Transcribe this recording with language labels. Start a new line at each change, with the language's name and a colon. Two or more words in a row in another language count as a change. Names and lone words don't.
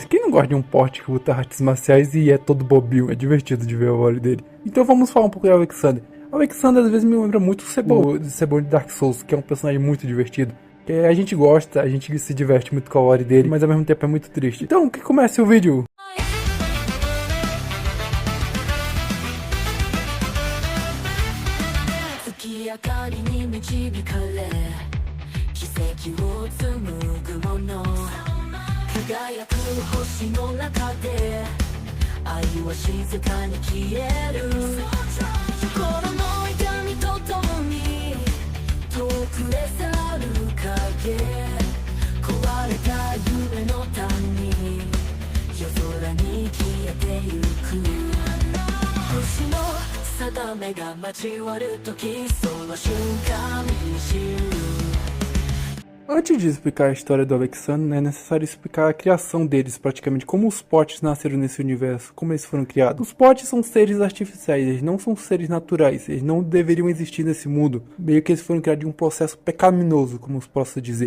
Portuguese: Quem não gosta de um Pote que luta artes marciais e é todo bobinho, é divertido de ver a War dele. Então vamos falar um pouco de Alexander. Alexander às vezes me lembra muito de Cebol de Dark Souls, que é um personagem muito divertido. A gente gosta, a gente se diverte muito com a War dele, mas ao mesmo tempo é muito triste. Então, que comece o vídeo!
Japanese: 明かりに導かれ奇跡を紡ぐもの輝く星の中で愛は静かに消える心の痛みとともに遠くへ去る影壊れた夢の谷夜空に消えてゆく星の定めが交わる時その瞬間に知る
Portuguese: Antes de explicar a história do Alexander, é necessário explicar a criação deles, praticamente como os potes nasceram nesse universo, como eles foram criados. Os potes são seres artificiais, eles não são seres naturais, eles não deveriam existir nesse mundo. Meio que eles foram criados de um processo pecaminoso, como se posso dizer.